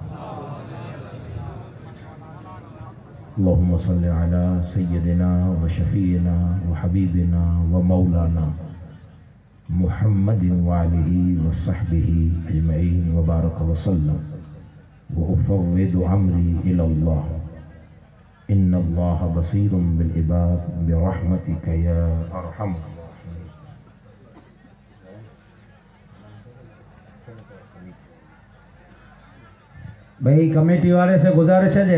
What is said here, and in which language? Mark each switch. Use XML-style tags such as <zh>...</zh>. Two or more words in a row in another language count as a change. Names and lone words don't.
<ar>اللهم صل على سيدنا وشفيعنا وحبيبنا ومولانا محمد وآله وصحبه أجمعين وبارك وسلم وأفوض أمري إلى الله إن الله بصير بالعباد برحمتك يا أرحم الراحمين.</ar> <ur>بھائی کمیٹی والے سے گزارش ہے</ur>